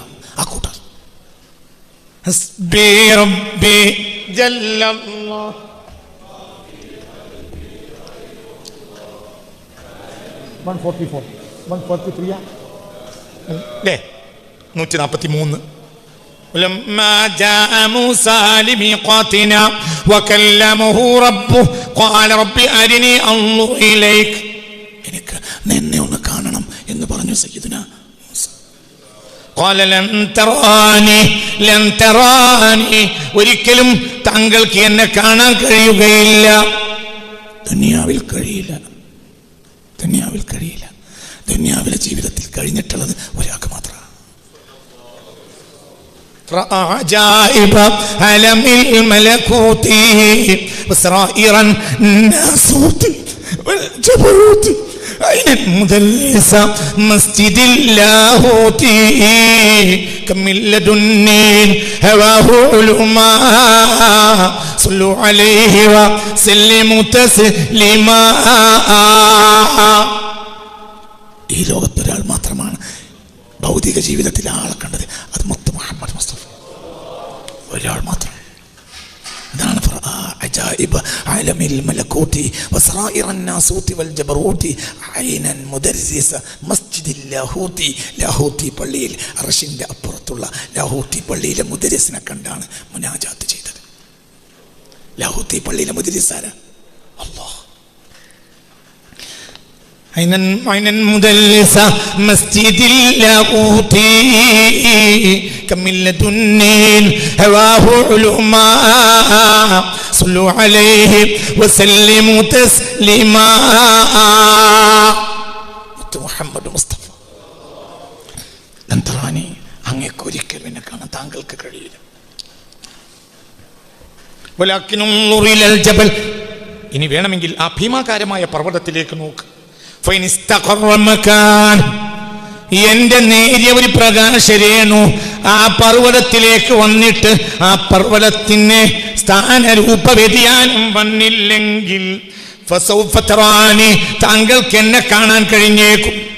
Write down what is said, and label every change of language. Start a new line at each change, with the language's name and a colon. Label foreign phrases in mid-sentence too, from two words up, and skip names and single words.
Malayalam: ആ കൂട്ടർ
Arabic: 143 لما جاء موسى لميقاتنا وكلمه ربه قال رب أرني أنظر إليك.
Malayalam: എനിക്ക് നിന്നെ ഒന്ന് കാണണം എന്ന് പറഞ്ഞു സയ്യിദുന മൂസ.
Arabic: قال لن تراني
Malayalam: ഒരിക്കലും താങ്കൾക്ക് എന്നെ കാണാൻ കഴിയുകയില്ല. ദുനിയാവിൽ കഴിയില്ല. ദുനിയാവിലെ ജീവിതത്തിൽ കഴിഞ്ഞിട്ടുള്ളത് ഒരാൾക്ക് മാത്രം.
Arabic: عجائب عالم الملكوت وسرائر الناسوت والجبروت أين مدرس مسجد اللاهوت كم من لدن هواه علما صلوا عليه وسلموا تسليما.
Malayalam: ഈ ലോകത്തൊരാൾ മാത്രമാണ് ഭൗതിക ജീവിതത്തിൽ ആളെ കണ്ടത്, അത് മുത്ത് മുഹമ്മദ് മുസ്തഫ, ഒരാൾ മാത്രം.
Arabic: ഇതാണ് عجائب عالم الملكوت وسرائر الناسوت والجبروت عينا مدرس مسجد اللاهوت.
Malayalam: ലാഹൂത്തി പള്ളിയിൽ അർശിൻ്റെ അപ്പുറത്തുള്ള ലാഹൂത്തി പള്ളിയിലെ മുദരിസിനെ കണ്ടാണ് മുനാജാത്ത് ചെയ്തത്. ലാഹൂത്തി പള്ളിയിലെ മുദരിസാരാ? അല്ലാഹ്.
Arabic: عينا مدلسة مسجد اللاهوت كم من لدن هواه علما صلوا عليه وسلموا تسليما.
Malayalam: محمد مصطفى
Arabic: لن تراني
Malayalam: അങ്ങേക്കൊരിക്കലും എന്നെ കാണാൻ താങ്കൾക്ക് കഴിയില്ല.
Arabic: ولكن انظر إلى الجبل.
Malayalam: ഇനി വേണമെങ്കിൽ ആ ഭീമാകാരമായ പർവ്വതത്തിലേക്ക് നോക്ക്. എന്റെ നേരിയ ഒരു പ്രകാശരേണു ആ പർവ്വതത്തിലേക്ക് വന്നിട്ട് ആ പർവ്വതത്തിന് സ്ഥാനരൂപ വ്യതിയാനം വന്നില്ലെങ്കിൽ താങ്കൾക്ക് എന്നെ കാണാൻ കഴിഞ്ഞേക്കും.